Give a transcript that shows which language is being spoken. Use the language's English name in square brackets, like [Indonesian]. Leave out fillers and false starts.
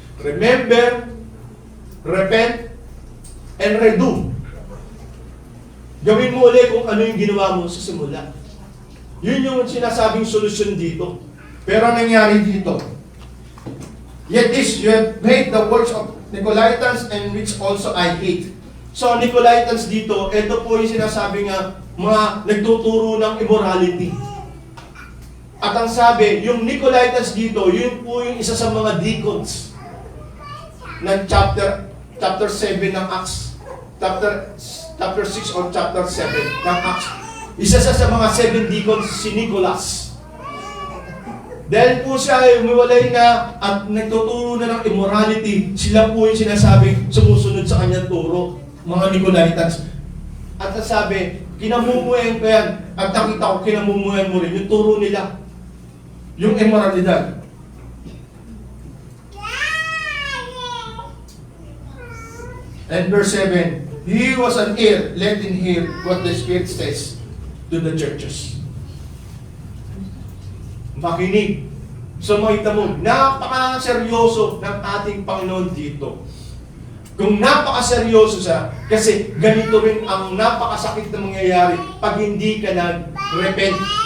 [Filipino] Remember, repent, and redo. Gawin mo ulit kung ano yung ginawa mo sa simula. Yun yung sinasabing solusyon dito. [English] Pero ang nangyari dito, yet this, you have made the works of Nicolaitans and which also I hate. [Filipino] So, Nicolaitans dito, ito po yung sinasabi nga, mga nagtuturo ng immorality. At ang sabi, yung Nicolaitans dito, yun po yung isa sa mga deacons ng chapter 7 ng Acts. Chapter 6 or chapter 7 ng Acts. Isa sa mga 7 deacons, si Nicholas. Dahil po siya ay umiwalay na at nagtuturo na ng immorality, sila po yung sinasabing sumusunod sa kanyang turo, mga Nicolaitans. At sabi, kinamumuhayan ko yan, at nakita ko kinamumuhayan mo rin yung turo nila, yung immoralidad. [English] And verse 7, he was an ear, let him hear what the Spirit says to the churches. [Filipino] Makinig. So makita mo, napaka-seryoso ng ating Panginoon dito. Kung napaka-seryoso siya, kasi ganito rin ang napakasakit na mangyayari pag hindi ka nag-repent.